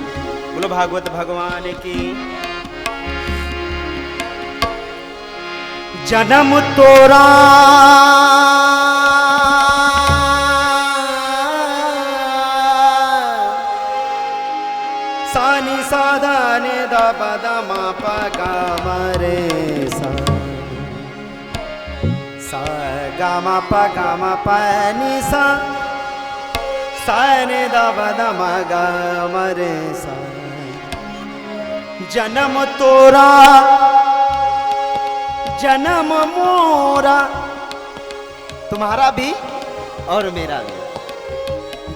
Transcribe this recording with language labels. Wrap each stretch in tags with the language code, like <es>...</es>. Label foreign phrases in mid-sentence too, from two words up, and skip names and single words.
<hi>बोलो भागवत भगवान की। जन्म तोरा सानी साधाने दा पदा मा पा गा मा रे सा, सा गा मा पा गा मा पा नी सा, सा ने दा पदा मा गा मा रे सा। जन्म तोरा जन्म मोरा, तुम्हारा भी और मेरा भी।</hi>